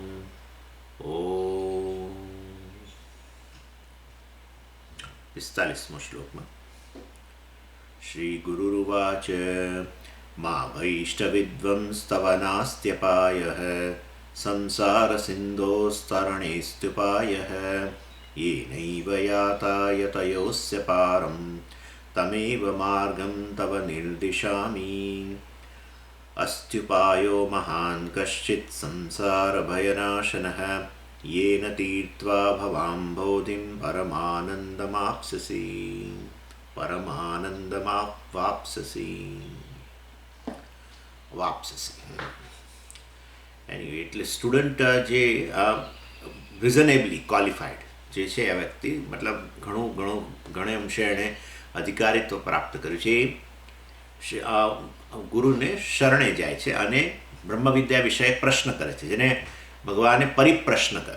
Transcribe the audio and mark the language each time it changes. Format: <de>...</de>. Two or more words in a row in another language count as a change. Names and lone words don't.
<sa>ॐ 45मो श्लोकમાં श्रीगुरुरुवाच मा भैष्टविद्वंस्तव नास्त्यपायः संसारसिन्धोस्तरणेस्त्युपायः येनैव याता यतयोऽस्य पारं तमेव मार्गं तव निर्दिशामि। अस्त्युपायो महान् कश्चित् संसारभयनाशनः येन तीर्त्वा भवाम्भोधिं परमानन्दमाप्स्यसि परमानन्दमाप्स्यसि વાપસસી</sa> <gu>એની એટલે સ્ટુડન્ટ જે</gu> <en>reasonably qualified</en> <gu>જે છે આ વ્યક્તિ મતલબ ઘણે અંશે એણે અધિકારીત્વ પ્રાપ્ત કર્યું છે એ ગુરુને શરણે જાય છે અને બ્રહ્મવિદ્યા વિષયક પ્રશ્ન કરે છે જેને ભગવાને પરિપ્રશ્ન કહ્યો.</gu>